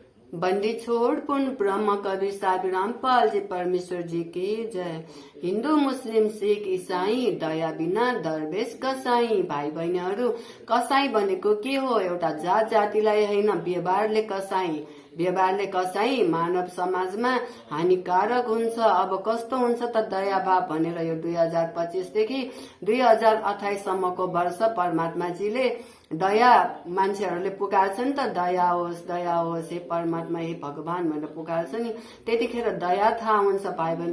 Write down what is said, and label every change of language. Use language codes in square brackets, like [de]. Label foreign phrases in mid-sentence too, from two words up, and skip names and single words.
[hi] बंदी छोड़ पूर्ण ब्रह्म कवि साधु रामपाल जी परमेश्वर जी की जय। हिन्दू मुस्लिम सिख इसाई दया बिना दरवेश कसाई। [ne] भाइ बहिनीहरू, कसाई भनेको के हो? एउटा जात जातिलाई होइन, व्यवहारले कसाई। व्यवहारले कसाई मानव समाजमा हानिकारक हुन्छ। अब कस्तो हुन्छ त दया भाव भनेर यो 2025 देखि 2028 सम्मको वर्ष परमात्माजीले दया मान्छेहरूले पुकार्छ नि त, दया होस् हे परमात्मा हे भगवान भनेर पुकार्छ नि, त्यतिखेर दया थाहा हुन्छ भाइ बहिनी।